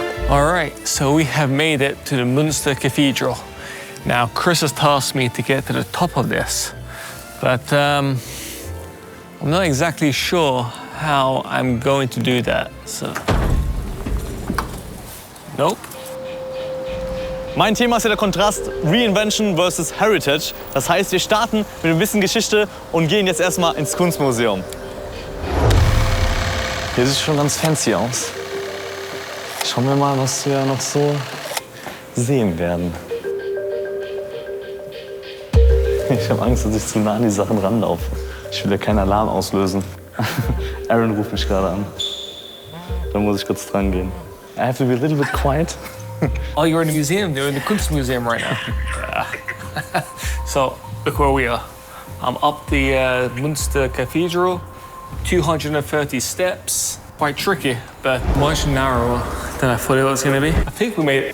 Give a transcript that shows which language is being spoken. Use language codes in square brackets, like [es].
[en] All right, so we have made it to the Münster Cathedral. Now, Chris has tasked me to get to the top of this, but I'm not exactly sure how I'm going to do that, so. Nope. [de] Mein Thema ist ja der Kontrast [en] Reinvention versus Heritage. [de] Das heißt, wir starten mit ein bisschen Geschichte und gehen jetzt erstmal ins Kunstmuseum. Hier sieht schon ganz fancy aus. Schauen wir mal, was wir noch so sehen werden. Ich habe Angst, dass ich zu nah an die Sachen ranlaufe. Ich will ja keinen Alarm auslösen. Aaron ruft mich gerade an. Da muss ich kurz dran gehen. [en] I have to be a little bit quiet. Oh, you're in the museum. You're in the Kunstmuseum right now. So, look where we are. I'm up the Münster Cathedral, 230 steps. Quite tricky, but much narrower than I thought it was going to be. I think we made it.